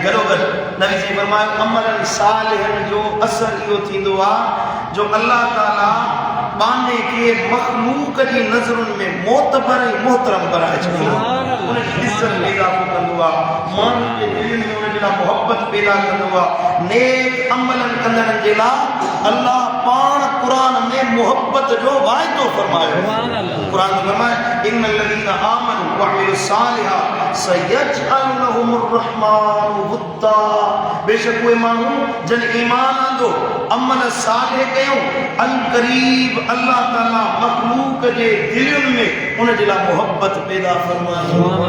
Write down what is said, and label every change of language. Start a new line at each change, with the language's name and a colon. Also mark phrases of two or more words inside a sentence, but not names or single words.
Sindhi: गॾोगॾु नबी जी फरमायो अमलनि सालिहनि जो असर इहो थींदो आहे जो अल्लाह ताला बाने के मखलूक जी नज़रुनि में मोतबर ऐं मोहतरम कराए छॾींदो उन जी इज़त पैदा कंदो आहे माण्हुनि जे दिलनि में उन जे लाइ मोहबत पैदा कंदो आहे नेक अमलनि कंदड़नि जे लाइ अल्लाह पाण क़ुरान में मोहबत जो वाइदो फरमायो क़ुरान में फरमाए
Arabic: إن الذين آمنوا وعملوا الصالحات سيجعل لهم الرحمن ودا
Sindhi: बेशक उहे माण्हू जन ईमान आंदो अमल सालिह कयूं अल करीब अल्लाह ताला मखलूक जे दिलनि में उन जे लाइ मोहबत पैदा फरमायो